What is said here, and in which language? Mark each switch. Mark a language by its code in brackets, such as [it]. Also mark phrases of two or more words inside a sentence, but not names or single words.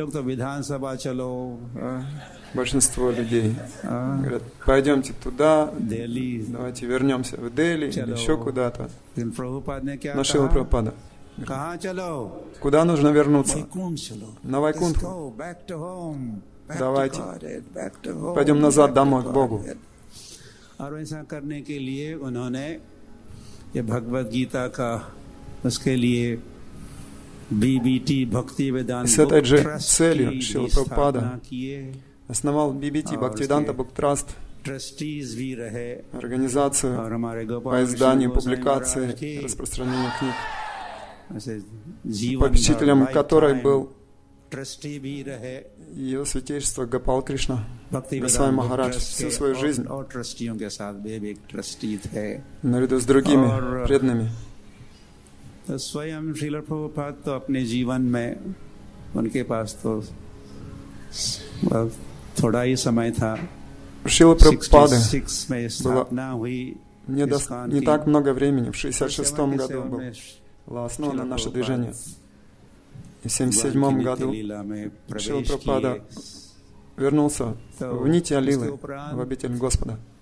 [ru] Большинство людей говорят: пойдемте туда, давайте вернемся в Дели или еще куда-то. Но Шрила Прабхупада: куда нужно вернуться? На Вайкунтху. Давайте пойдем назад домой, к Богу. [hi] और ऐसा करने के लिए उन्होंने ये भगवद गीता का उसके लिए बीबीटी भक्ति वेदांत [ru] с этой же целью Шрила Прабхупада основал BBT Bhaktivedanta Book Trust, организацию по изданию, публикации, распространению книг, попечителем которой был Ее Святейшество Гопал Кришна Госвами Махарадж всю свою жизнь наряду с другими преданными. [hi] स्वयं श्रील प्रभुपाद तो अपने जीवन में उनके पास तो थोड़ा ही समय था. [ru] Шрила Прабхупады было не так много времени. В 1966 году было основано наше движение. И в 1977 году Шрила Прабхупада вернулся в нити Алилы, в обитель Господа.